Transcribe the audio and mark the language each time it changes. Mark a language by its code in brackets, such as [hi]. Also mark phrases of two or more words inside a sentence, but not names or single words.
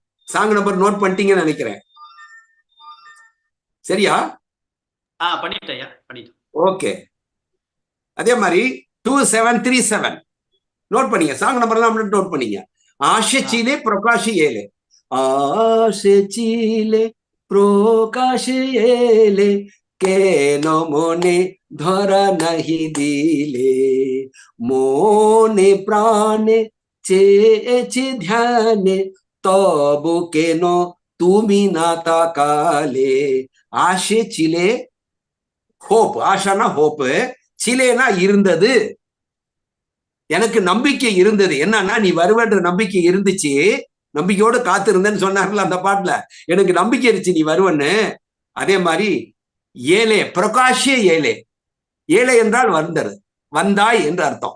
[ta] சாங் நம்பர் நோட் பண்ணிட்டீங்கன்னு நினைக்கிறேன். சரியா? பண்ணிட்டேன். ஓகே. அதே மாதிரி 2737 நோட் பண்ணீங்க. சாங் நம்பர்லாம் நோட் பண்ணீங்க. [bn] আশা ছিলে প্রকাশ এলে, আশা ছিলে প্রকাশ এলে কেন মনে ধরা নাহি দিলে, মনে প্রাণে চেয়েছি ধ্যানে তবু কেন তুমি না তাকালে। আশে ছিলে [ta] ஹோப், ஆஷானா ஹோப், சிலேனா இருந்தது, எனக்கு நம்பிக்கை இருந்தது. என்னன்னா நீ வருவன்ற நம்பிக்கை இருந்துச்சு, நம்பிக்கையோடு காத்திருந்தேன்னு சொன்னார்ல அந்த பாட்டுல. எனக்கு நம்பிக்கை இருந்துச்சு நீ வருவன்னு. அதே மாதிரி [bn] এলে প্রকাশে এলে, [ta] ஏலே என்றால் வந்தது, வந்தாய் என்று அர்த்தம்.